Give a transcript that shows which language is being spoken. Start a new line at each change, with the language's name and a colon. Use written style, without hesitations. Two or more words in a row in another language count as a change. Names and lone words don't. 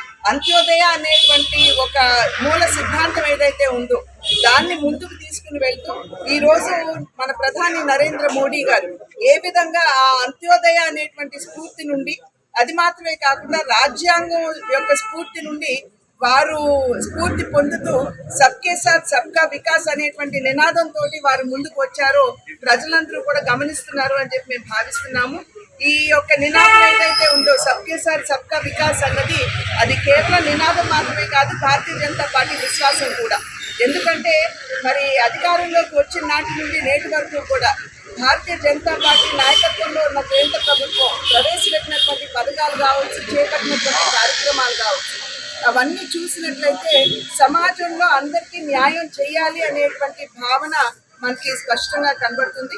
Telugu: అంత్యోదయ అనేటువంటి ఒక మూల సిద్ధాంతం ఏదైతే ఉందో దాన్ని ముందుకు తీసుకుని వెళ్తూ ఈ రోజు మన ప్రధాని నరేంద్ర మోడీ గారు ఏ విధంగా ఆ అంత్యోదయ అనేటువంటి స్ఫూర్తి నుండి, అది మాత్రమే కాకుండా రాజ్యాంగం యొక్క స్ఫూర్తి నుండి వారు స్ఫూర్తి పొందుతూ
Hindi: सबके साथ सबका विकास
Telugu: అనేటువంటి నినాదంతో వారు ముందుకు వచ్చారో ప్రజలందరూ కూడా గమనిస్తున్నారు అని చెప్పి మేము భావిస్తున్నాము. ఈ యొక్క నినాదం ఏదైతే ఉందో
Hindi: सबके साथ सबका विकास
Telugu: అన్నది అది కేవలం నినాదం మాత్రమే కాదు, భారతీయ జనతా పార్టీ విశ్వాసం కూడా. ఎందుకంటే మరి అధికారంలోకి వచ్చిన నాటి నుండి నేటి వరకు కూడా భారతీయ జనతా పార్టీ నాయకత్వంలో ఉన్న కేంద్ర ప్రభుత్వం ప్రవేశపెట్టినటువంటి పథకాలు కావచ్చు, చేపట్టినటువంటి కార్యక్రమాలు కావచ్చు, అవన్నీ చూసినట్లయితే సమాజంలో అందరికీ న్యాయం చేయాలి అనేటువంటి భావన మనకి స్పష్టంగా కనబడుతుంది.